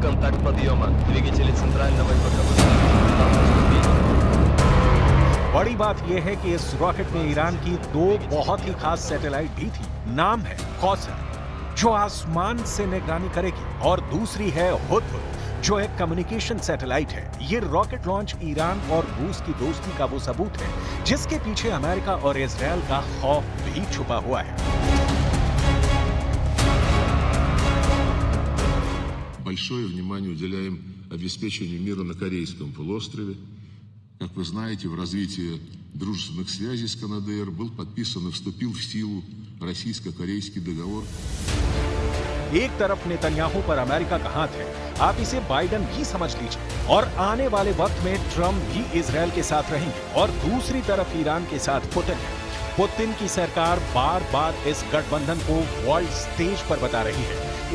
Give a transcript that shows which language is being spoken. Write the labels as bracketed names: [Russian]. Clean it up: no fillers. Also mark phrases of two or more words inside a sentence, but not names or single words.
[Hindi] बड़ी बात यह है कि इस रॉकेट में ईरान की 2 बहुत ही खास सैटेलाइट भी थी। नाम है कौसर जो आसमान से निगरानी करेगी और दूसरी है हुदहुद जो एक [English] communication satellite [Hindi] है। ये [English] rocket launch [Hindi] ईरान और रूस की दोस्ती का वो सबूत है जिसके पीछे अमेरिका और इजरायल का खौफ भी छुपा हुआ है। [Russian] Большое внимание уделяем обеспечению мира на Корейском полуострове. Как вы знаете, в развитии дружественных связей с КНДР был подписан и вступил в силу российско-корейский договор. [Hindi] एक तरफ नेतन्याहू पर अमेरिका का हाथ है, आप इसे बाइडेन भी समझ लीजिए, और आने वाले वक्त में ट्रंप भी इजरायल के साथ रहेंगे, और दूसरी तरफ ईरान के साथ पुतिन है। पुतिन की सरकार बार बार इस गठबंधन को [English] world stage [Hindi] पर बता रही है।